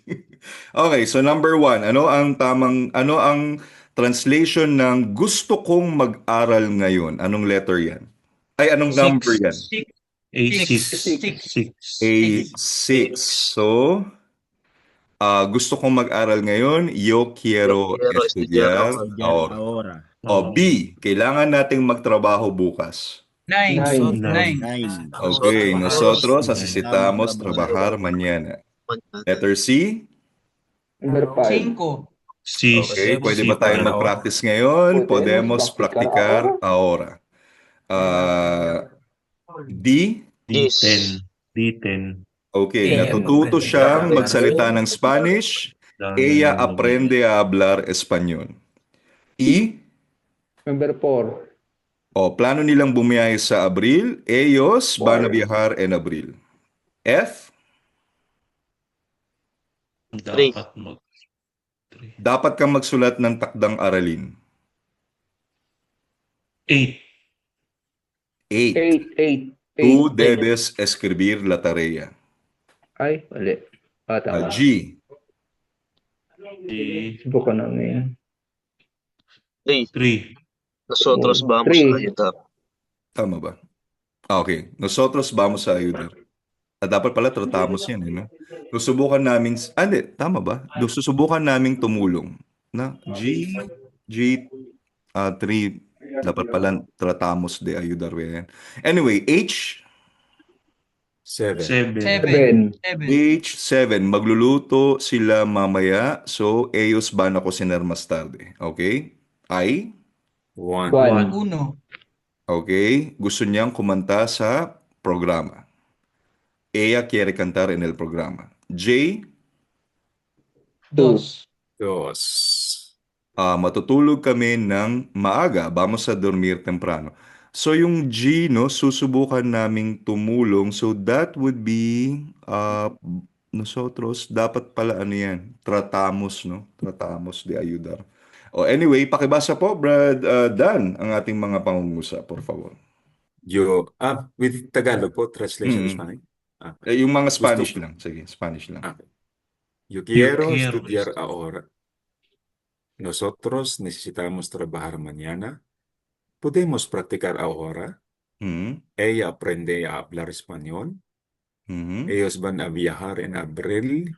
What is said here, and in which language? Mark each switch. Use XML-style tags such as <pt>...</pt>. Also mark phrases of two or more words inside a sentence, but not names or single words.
<en>Okay, so number</en> <tl>1, ano ang translation ng gusto kong mag-aral ngayon? Anong letter yan? Ay, anong number yan? A6. So, gusto kong mag-aral ngayon,</tl> <es>yo quiero estudiar ahora. Ahora.</es> <tl>O B, kailangan nating magtrabaho bukas.</tl> <en>Nine. Nine.</en> <es>Okay, nosotros necesitamos trabajar mañana.</es> <en>Letter C. Number 5.</en> <es>Cinco.</es> <tl>Okay, pwede ba tayong mag-practice ngayon?</tl> <es>Podemos practicar ahora.</es> <en>D. D10. Okay, Yeah.</en> <tl>natututo siyang magsalita ng Spanish.</tl> <es>Ella aprende a hablar español.</es> <en>E. Number 4.</en> <tl>O, plano nilang bumiyahe sa Abril.</tl> <es>Ellos van a viajar en Abril.</es> <en>F.</en> <tl>Dapat kang magsulat ng takdang aralin.</tl> <en>8. 8. 8.</en> <es>Tú debes escribir la tarea.</es> <tl>Ay, mali. Tama.</tl> <en>G.</en> <tl>Subukan namin.</tl> <en>3.</en> <es>Nosotros vamos a ayudar.</es> <tl>Tama ba?</tl> <en>Okay.</en> <es>Nosotros vamos a ayudar.</es> <tl>Dapat pala tratamos yan, no? Susubukan namin... hindi. Tama ba? Susubukan naming tumulong.</tl> <es>Na? G... G, 3,</es> <tl>dapat pala</tl> <es>tratamos de ayudar bien.</es> <en>Anyway, H, 7. 7. 7.</en> <tl>H7, magluluto sila mamaya.</tl> <en>So,</en> <es>ellos van a cocinar más tarde.</es> <en>Okay? I, 1. 1. 1.</en> <tl>okay, gusto niyang kumanta sa programa.</tl> <es>Ella quiere cantar en el programa.</es> <en>J, 2. 2.</en> <tl>matutulog kami ng maaga.</tl> <es>Vamos a dormir temprano.</es> <tl>So, yung G, no, susubukan naming tumulong.</tl> <en>So, that would be,</en> <es>nosotros,</es> <tl>dapat pala ano yan,</tl> <es>tratamos, no? Tratamos de ayudar.</es> <tl>Anyway, pakibasa po, Brad Dan, ang ating mga pangungusap,</tl> <es>por favor.</es> <en>With Tagalog po, translation is Mm. fine. Okay.</en> <tl>Yung mga Gusto Spanish ko- lang. Sige, Spanish lang.</tl> <es>Okay. Yo quiero quiero estudiar ahora. Nosotros necesitamos trabajar mañana. ¿Podemos practicar ahora? Mm. Ella aprende a hablar español. Mm. Ellos van a viajar en abril.</es>